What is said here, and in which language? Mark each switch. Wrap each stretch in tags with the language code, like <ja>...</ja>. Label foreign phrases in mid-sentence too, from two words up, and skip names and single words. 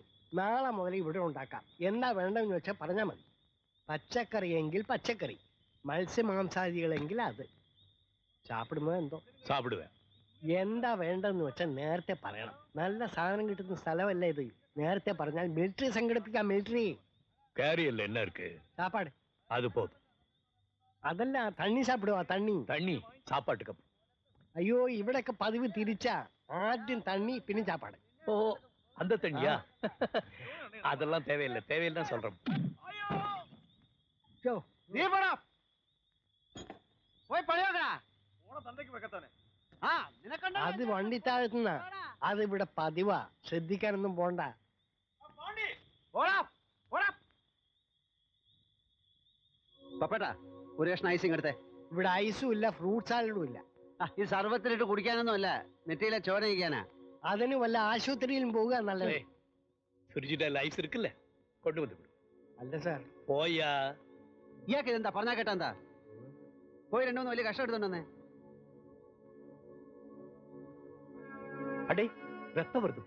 <ml>നാളെ മുതൽ ഇവിടെ ഉണ്ടാക്കാം. എന്താ വേണ്ടെന്ന് വെച്ചാൽ പറഞ്ഞാൽ മതി. പച്ചക്കറി എങ്കിൽ പച്ചക്കറി, മത്സ്യമാംസാദികളെങ്കിൽ അത്. സാപ്പിടുമോ എന്തോ? സാപ്പിടുവ. എന്താ വേണ്ടെന്ന് വെച്ചാൽ നേരത്തെ പറയണം. നല്ല സാധനം കിട്ടുന്ന സ്ഥലമല്ല ഇത്. നേരത്തെ പറഞ്ഞാൽ മിലിറ്ററി സംഘടിപ്പിക്കാം. മിലിറ്ററി</ml> <ta>கேரியல்ல என்ன இருக்கு? சாப்பாடு. அது போதும்.</ta> <ml>അതല്ല,</ml> <ta>தண்ணி சாப்பிடுவா.</ta> <ml>തണ്ണി</ml> <ta>தண்ணி சாப்பாட்டுக்கு அப்புறம்.</ta> <ml>അയ്യോ, ഇവിടെയൊക്കെ പതിവ് തിരിച്ചാ. ആദ്യം തണ്ണി പിന്നെ ചാപ്പാട്.</ml> <ta>ஓ அந்த தண்ணியா? அதெல்லாம் தேவையில்லை, தேவையில்லை தான் சொல்றேன்.</ta> <ml>ഛോ, നീ പോടാ, പോയി പണിയോക്കടാ. ആ നിനക്കണ്ട അത് വണ്ടിത്താഴത്തുനിന്നാ. അത് ഇവിടെ പതിവാ. ശ്രദ്ധിക്കാനൊന്നും പോണ്ട. പോടാ പോടാ. പപ്പേട്ടാ, ഒരു കഷ്ണം ഐസിങ് എടുത്തേ. ഇവിടെ ഐസും ഇല്ല, ഫ്രൂട്ട് സാലഡും ഇല്ല. ഈ സർവത്തിലിട്ട് കുടിക്കാനൊന്നും അല്ല, നെറ്റിയിലെ ചോര കഴിക്കാനാ. അതിന് വല്ല ആശുപത്രിയിലും പോവുക നല്ലത്. ഫ്രിഡ്ജിന്റെ ഐസ്</ml> <ta>இருக்குல்ல, கொண்டு வந்து விடு.</ta> <ml>അല്ല സാർ.</ml> <ta>போயா.</ta> <ml>ഇയാൾക്ക് ഇതെന്താ പറഞ്ഞാ കേട്ടാ എന്താ? പോയി 2-3 വലിയ കഷ്ടം എടുത്തോണ്ടേ.</ml> <ta>அடே ரத்தம் வருதுப்பா.</ta>